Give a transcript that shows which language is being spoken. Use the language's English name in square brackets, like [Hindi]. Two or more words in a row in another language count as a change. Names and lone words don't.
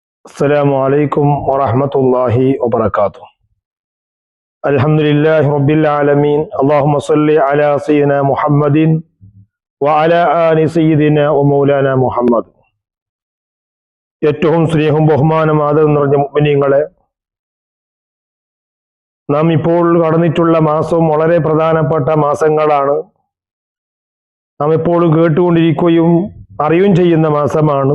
[Arabic] السلام عليكم ورحمة الله وبركاته. الحمد لله رب العالمين. اللهم صل على سيدنا محمد وعلى آل سيدنا ومولانا محمد. [Malayalam] ഏറ്റവും സ്നേഹവും ബഹുമാനം ആദരവും നിറഞ്ഞ മുഅ്മിനീങ്ങളെ, നാം ഇപ്പോൾ കടന്നിട്ടുള്ള മാസവും വളരെ പ്രധാനപ്പെട്ട മാസങ്ങളാണ്. നാം എപ്പോഴും കേട്ടുകൊണ്ടിരിക്കുകയും അറിയുകയും ചെയ്യുന്ന മാസമാണ്.